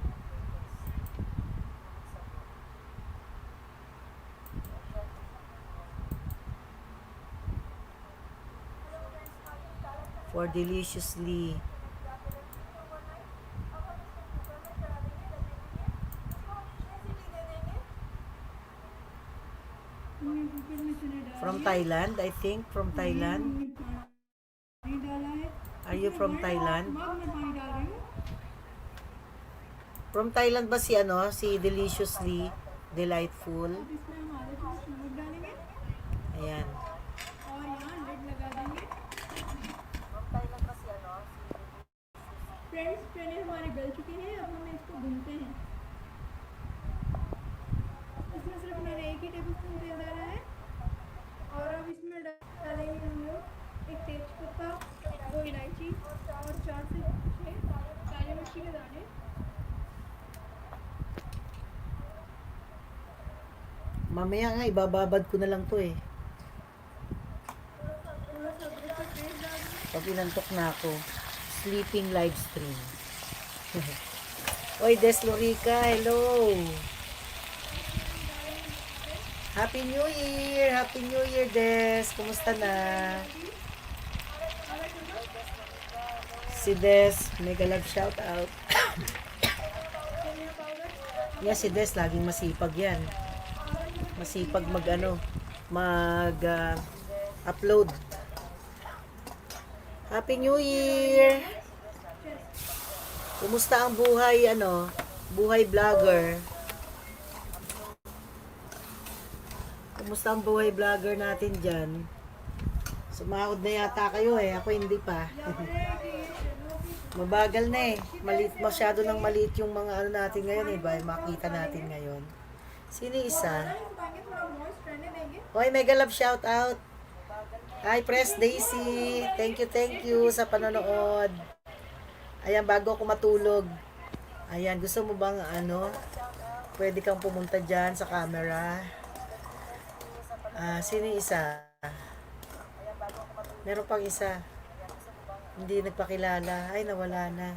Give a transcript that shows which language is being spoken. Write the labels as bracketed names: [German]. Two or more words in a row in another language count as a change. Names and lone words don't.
[English] For deliciously from Thailand, I think from Thailand. Are you from Thailand? From Thailand [Filipino] ba si ano, si [English] Deliciously Delightful? [Filipino] Ayan. [Hindi] फ्रेंड्स ट्रेनें हमारे गल चुके हैं, अब हम इसको भूनते हैं। इसमें सिर्फ मैंने एक ही टेबल स्पून तेल डाला है और अब इसमें डालेंगे हम लोग एक तेजपत्ता, 2 इलायची और 4 से 6 काली मिर्ची के दाने। [Filipino] Mamaya nga, ibababad ko na lang to eh. [Hindi] थोड़ा सा अदरक का पेस्ट डाल दें। [Filipino] Pag inantok na ako, [English] sleeping live stream. Oy, Des Lorica, hello! Happy New Year! Happy New Year, Des! [Filipino] Kumusta na? Si [English] Des, mega love shout out. [Hindi] धनिया पाउडर, [English] Yeah, [Filipino] si Des, laging masipag yan. Masipag upload. [English] Happy New Year! [Filipino] Kumusta ang buhay, buhay vlogger? Kumusta ang buhay vlogger natin dyan? Sumahod na yata kayo eh, ako hindi pa. Mabagal na eh. Masyado nang maliit yung mga natin ngayon eh, ba? Makita natin ngayon. Sino isa? [Hindi] थोड़ा मॉइस्ट रहने देंगे। [English] Hoy, mega love shout out. Hi, Press Daisy. Thank you [Filipino] sa panonood. Ayan, bago ako matulog. Ayan, gusto mo bang pwede kang pumunta dyan sa camera. Sino yung isa? Meron pang isa. Hindi nagpakilala. Ay, nawala na.